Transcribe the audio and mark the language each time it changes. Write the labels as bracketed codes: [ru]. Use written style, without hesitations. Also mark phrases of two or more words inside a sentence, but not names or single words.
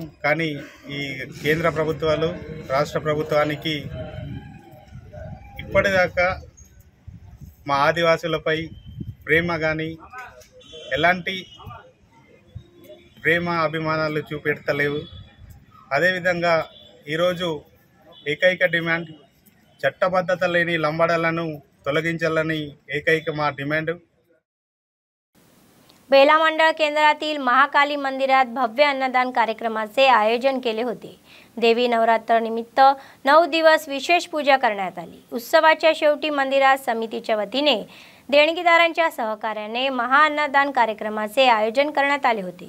[te] కానీ ఈ కేంద్ర ప్రభుత్వాలు రాష్ట్ర ప్రభుత్వానికి ఇప్పటిదాకా మా ఆదివాసులపై ప్రేమ కానీ ఎలాంటి ప్రేమ అభిమానాలు చూపెడతలేవు. అదేవిధంగా ఈరోజు ఏకైక డిమాండ్ చట్టబద్ధత లేని లంబాడలను తొలగించాలని ఏకైక మా డిమాండ్। [mr] बेला मंडळ केंद्रातील महाकाली मंदिरात भव्य अन्नदान कार्यक्रमाचे आयोजन केले होते। देवी नवरात्र निमित्त 9 दिवस विशेष पूजा करण्यात आली। उत्सवाच्या शेवटी मंदिरात समितीच्या वतीने देणगीदारांच्या सहकार्याने महाअन्नदान कार्यक्रमाचे आयोजन करण्यात आले होते।